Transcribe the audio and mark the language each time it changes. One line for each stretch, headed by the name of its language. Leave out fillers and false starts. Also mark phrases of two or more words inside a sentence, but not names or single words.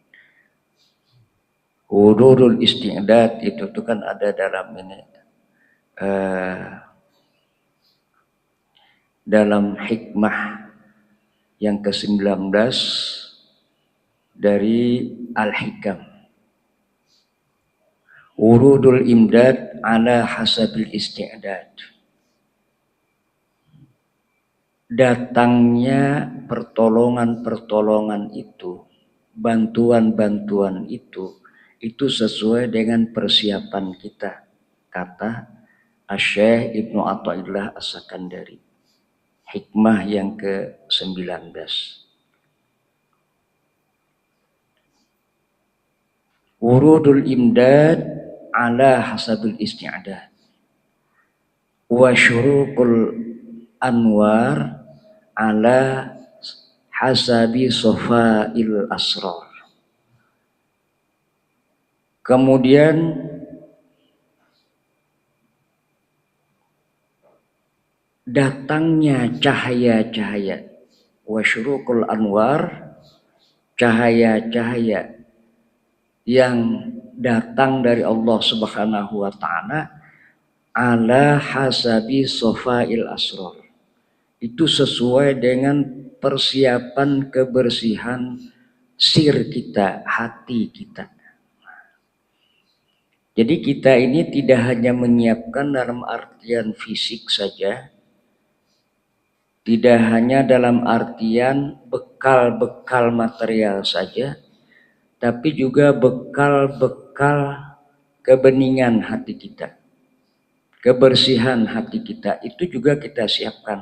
Arabic: حضور الاستعداد
Indonesian: itu tuh kan ada dalam ini, dalam hikmah yang ke-19 dari Al-Hikam.
Arabic: ورود الإمداد على حسب الاستعداد.
Indonesian: Datangnya pertolongan-pertolongan itu, bantuan-bantuan itu sesuai dengan persiapan kita, kata Asy-Syaikh Ibnu Athaillah As-Sakandari. Hikmah yang ke-19.
Arabic: ورود الإمداد على حسب الاستعداد وشروق الأنوار على حسب صفاء الأسرار.
Indonesian: Kemudian datangnya cahaya-cahaya,
Arabic: وشروق الأنوار,
Indonesian: cahaya-cahaya yang datang dari
Arabic: الله سبحانه وتعالى على حسب صفاء الأسرار.
Indonesian: Itu sesuai dengan persiapan kebersihan sir kita, hati kita. Jadi kita ini tidak hanya menyiapkan dalam artian fisik saja, tidak hanya dalam artian bekal-bekal material saja, tapi juga bekal-bekal kebeningan hati kita, kebersihan hati kita, itu juga kita siapkan.